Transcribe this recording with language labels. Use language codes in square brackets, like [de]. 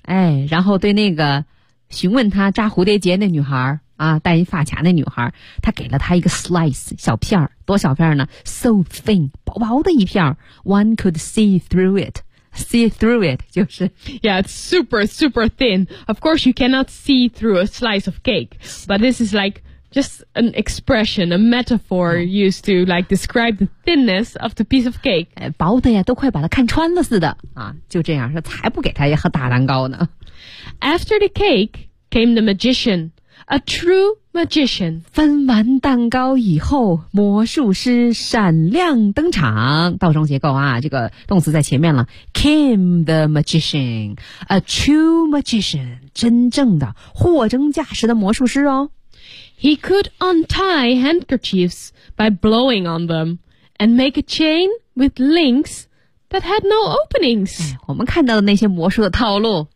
[zh] 哎，然后对那个询问她扎蝴蝶结那女孩啊，戴一发卡那女孩，她给了她一个 slice 小片儿，多小片呢 ？ [en] So thin， [zh] 薄薄的一片 [en] One could see through it. See through it [zh] 就是 [en] ，Yeah, it's super super thin. Of course, you cannot see through a slice of cake, but this is like just an expression, a metaphor used to like describe the thinness of the piece of cake. [zh] 哎，薄的呀，都快把它看穿了似的啊！就这样说，才不给她一盒大蛋糕呢。 [en] After the cake came the magician. A true magician. [zh] 分完蛋糕以后，魔术师闪亮登场。倒装结构啊，这个动词在前面了。 [en] Came the magician. A true magician. [zh] 真正的货真价实的魔术师哦。 [en] He could untie handkerchiefs by blowing on them and make a chain with links that had no openings.、 [zh] 哎、我们看到的那些魔术的套路。